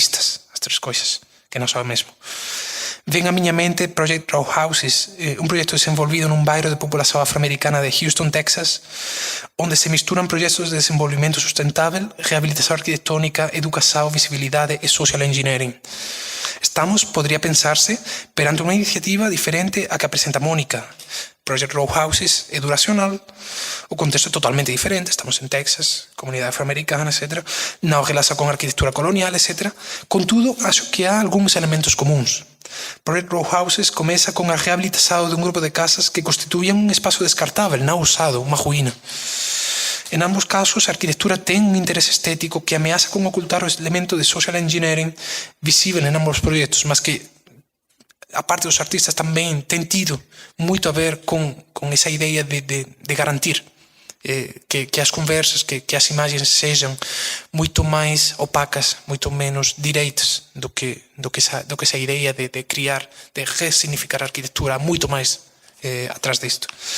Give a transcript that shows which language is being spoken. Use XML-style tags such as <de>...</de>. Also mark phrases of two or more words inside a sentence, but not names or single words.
<gl>As tres coisas, que non sabe mesmo. Ven a miña mente Project Row Houses, un proxecto desenvolvido nun bairro de populación afroamericana de Houston, Texas, onde se misturan proxectos de desenvolvimento sustentável, rehabilitación arquitectónica, educación, visibilidade e</gl> <en>social engineering.</en> <gl>Estamos, podría pensarse, perante unha iniciativa diferente a que apresenta Mónica. Project Row Houses é duracional, o contexto é totalmente diferente, estamos en Texas, comunidade afroamericana, etc. Non relaxa con arquitectura colonial, etc. Contudo, acho que há algúns elementos comuns. Project Row Houses comeza con a rehabilitación dun grupo de casas que constituían un espazo descartável, non usado, unha ruína. En ambos casos, a arquitectura ten un interés estético que ameaza con ocultar o elemento de</gl> <en>social engineering</en> <gl>visível en ambos proxectos, mas que a parte dos artistas tamén ten tido moito a ver con esa idea de garantir que as conversas, que as imagens sexan moito máis opacas, moito menos direitas do que esa idea de criar, de resignificar a arquitectura, moito máis atrás disto.</gl>